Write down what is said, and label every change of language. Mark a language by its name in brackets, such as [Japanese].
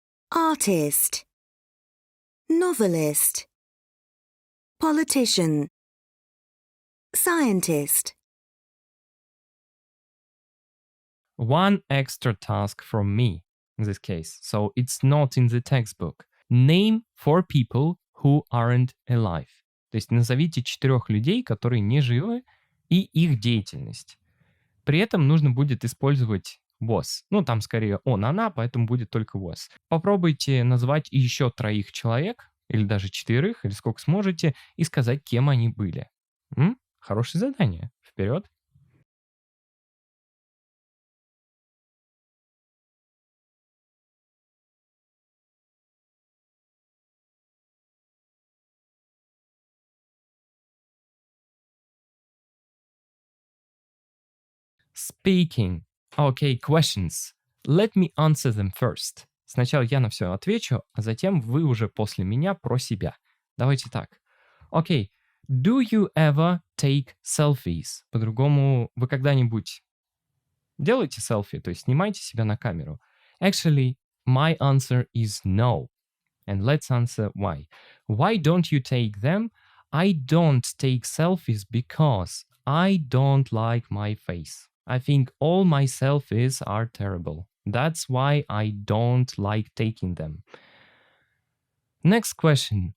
[English] Artist, novelist, politician, scientist. One extra task from me in this case, so it's not in the textbook. Name 4 people who aren't alive. [Russian] То есть назовите 4 людей, которые не живы, и их деятельность. При этом нужно будет использовать was. Там скорее он, она, поэтому будет только was. Попробуйте назвать еще 3 человек, или даже 4, или сколько сможете, и сказать, кем они были. Хорошее задание. Вперед! [English] Speaking. Okay, questions. Let me answer them first. [Russian] Сначала я на все отвечу, а затем вы уже после меня про себя. Давайте так. Okay. [English] Do you ever take selfies? [Russian] По-другому, вы когда-нибудь делаете селфи, то есть снимаете себя на камеру? [English] Actually, my answer is no. And let's answer why. Why don't you take them? I don't take selfies because I don't like my face. I think all my selfies are terrible. That's why I don't like taking them. Next question.